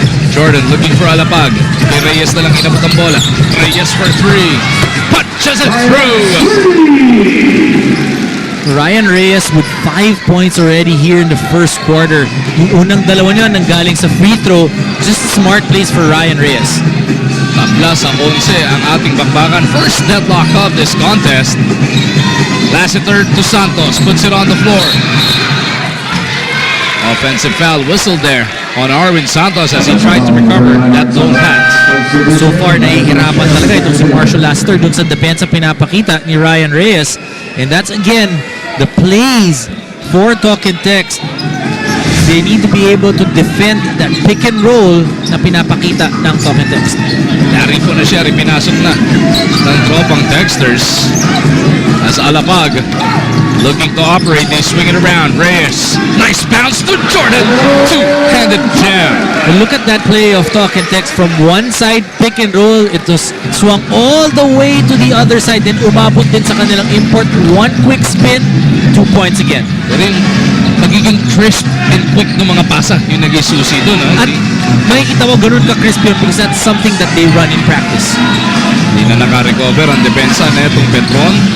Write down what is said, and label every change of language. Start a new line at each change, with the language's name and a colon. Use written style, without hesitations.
English: Jordan looking for Alapag.
Filipino: Kay Reyes na lang inabot ang bola. Reyes for 3.
English: Punches it through! Ryan Reyes with 5 points already here in the first quarter.
Filipino: Yung unang dalawa niya nanggaling sa
English: free throw. Just a smart plays for Ryan Reyes.
Filipino: Tabla sa 11 ang ating bakbakan.
English: First deadlock of this contest. Lassiter to Santos. Puts it on the floor. Offensive foul whistled there on Arwin Santos as he tried to recover that lone pass.
Filipino: So far, nahihirapan talaga itong si Marshall Lassiter dun sa depensa pinapakita ni Ryan Reyes.
English: And that's again, the plays for Talk and Text. They need to be able to defend that pick and roll
Filipino: na pinapakita ng
English: Talk and Text.
Filipino: Narito na siya, pinasok na ng tropang Texters.
English: As Alapag looking to operate, they swing it around. Reyes, nice bounce to Jordan. Two-handed jam. But look at that play of Talk and Text from one side, pick and roll. It was swung all the way to the other side. Then
Filipino: umabot din sa kanilang
English: import. One quick spin, 2 points again.
Filipino: Pero yung magiging crisp and quick ng mga pasa, yung nag-isusi doon. At makikita mo ganun ka-crispy
English: because that's something that they run in practice.
Filipino: Hindi na naka-recover ang depensa na itong Petron.